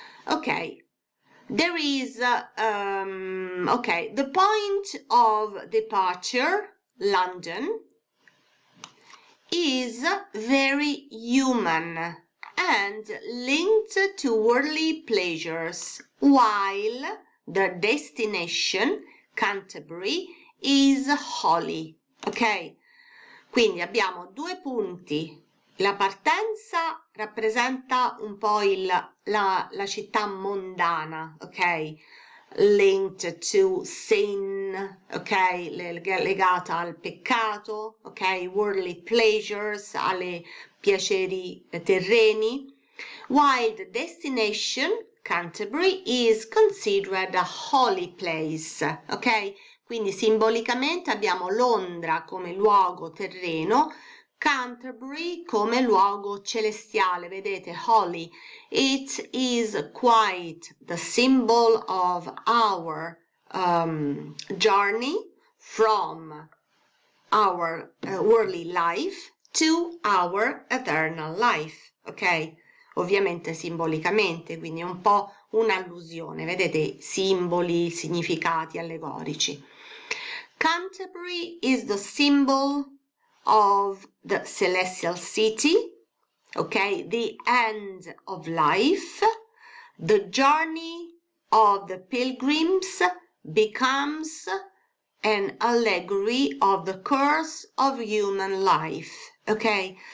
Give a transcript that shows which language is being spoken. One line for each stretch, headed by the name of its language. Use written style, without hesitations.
English: Okay, there is okay, the point of departure, London, is very human, and linked to worldly pleasures, while the destination, Canterbury, is holy. Ok?
Italian: Quindi abbiamo due punti. La partenza rappresenta un po' la città mondana, ok?
English: Linked to sin, ok?
Italian: Legata al peccato,
English: ok? Worldly pleasures,
Italian: alle piaceri terreni,
English: while the destination, Canterbury, is considered a holy place, ok?
Italian: Quindi simbolicamente abbiamo Londra come luogo terreno, Canterbury come luogo celestiale, vedete, holy.
English: It is quite the symbol of our journey from our worldly life to our eternal life, ok?
Italian: Ovviamente simbolicamente, quindi è un po' un'allusione, vedete, simboli, significati allegorici.
English: Canterbury is the symbol of the celestial city, okay, the end of life. The journey of the pilgrims becomes an allegory of the course of human life, okay?